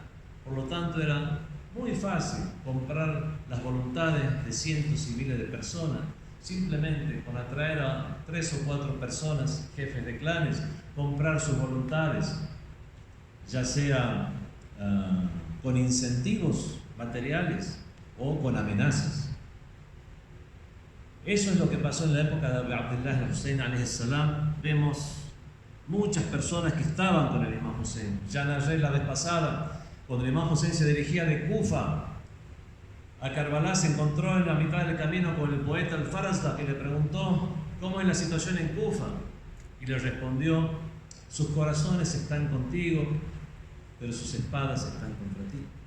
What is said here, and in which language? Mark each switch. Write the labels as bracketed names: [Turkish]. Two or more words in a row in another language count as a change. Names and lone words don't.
[Spanish] Por lo tanto, era muy fácil comprar las voluntades de cientos y miles de personas, simplemente con atraer a 3 o 4 personas, jefes de clanes, comprar sus voluntades, ya sea con incentivos materiales o con amenazas. Eso es lo que pasó en la época de Abu Abdullah al-Hussein [Arabic] عليه السلام. [Spanish] Vemos muchas personas que estaban con el Imam Hussein. Ya narré la vez pasada, cuando el Imam Hussein se dirigía de Kufa a Karbala, se encontró en la mitad del camino con el poeta al-Farazda, que le preguntó cómo es la situación en Kufa, y le respondió: sus corazones están contigo, pero sus espadas están contra ti.